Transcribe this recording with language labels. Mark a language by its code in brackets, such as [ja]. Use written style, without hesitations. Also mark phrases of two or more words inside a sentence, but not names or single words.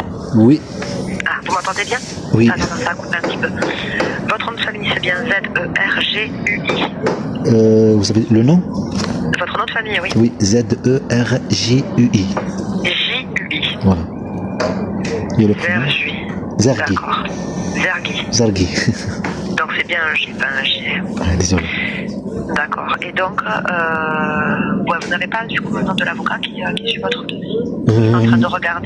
[fr] Oui, Ah, vous m'entendez bien? oui. Ah non, ça a coupé un petit peu. Votre nom de famille, c'est bien Z-E-R-G-U-I. Vous savez le nom? Votre nom de famille, oui. Oui, Z-E-R-J-U-I. J-U-I. Voilà. Il y a le prénom. Zergui. Zarghi. D'accord. Zergui. Zarghi. Donc c'est bien un J, pas un J. Ah, désolé. D'accord. Et donc, ouais, vous n'avez pas du coup le nom de l'avocat qui suit votre dossier? Je suis en train de regarder.